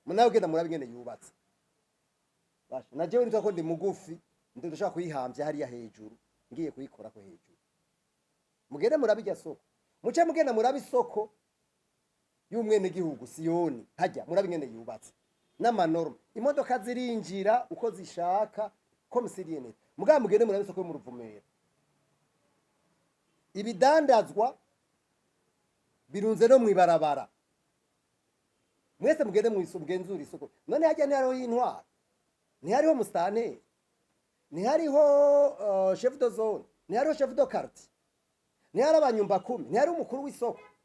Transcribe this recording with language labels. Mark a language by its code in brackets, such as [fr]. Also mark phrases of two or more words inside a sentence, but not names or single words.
[rn] Munawe genda murabe ngene yubatse. Basha na jewe nitwa ko ndi mugufi, ndashaka kuyihambye hariya hejuru, ngiye kuyikora ko hejuru. Mugende murabe irya soko, muce mugenda murabe isoko y'umwene gihugu Siyoni, hajya murabe ngene yubatse n'amanorma. Imodoka zirinjira uko zishaka [fr] comme si rien n'était. [rn] Mugabo mugende murabe isoko yo mu Ruvumera, ibidandazwa birunze no mwibarabara. Mwese mugende mugenzura isoko. None hajya ntihariho y'intwara, ntihariho mustanteri, ntihariho [fr] chef de zone, [rn] ntihariho [fr] chef de quartier, [rn] ntihariho abanyumba kumi, ntihariho umukuru w'isoko.